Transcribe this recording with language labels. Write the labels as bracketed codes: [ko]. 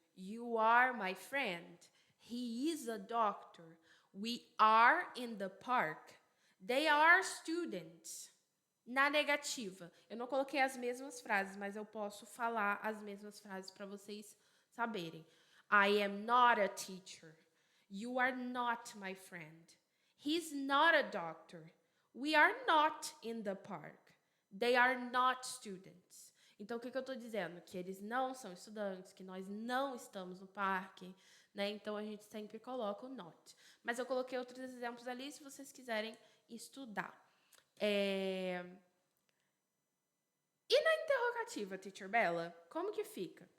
[en] You are my friend. He is a doctor. We are in the park. They are students. [pt] Na negativa, eu não coloquei as mesmas frases, mas eu posso falar as mesmas frases para vocês saberem. [en] I am not a teacher. You are not my friend. He's not a doctor. We are not in the park. They are not students. [pt] Então, o que eu estou dizendo? Que eles não são estudantes, que nós não estamos no parque, né? Então, a gente sempre coloca o not. Mas eu coloquei outros exemplos ali, se vocês quiserem estudar. E na interrogativa, Teacher Bella, como que fica?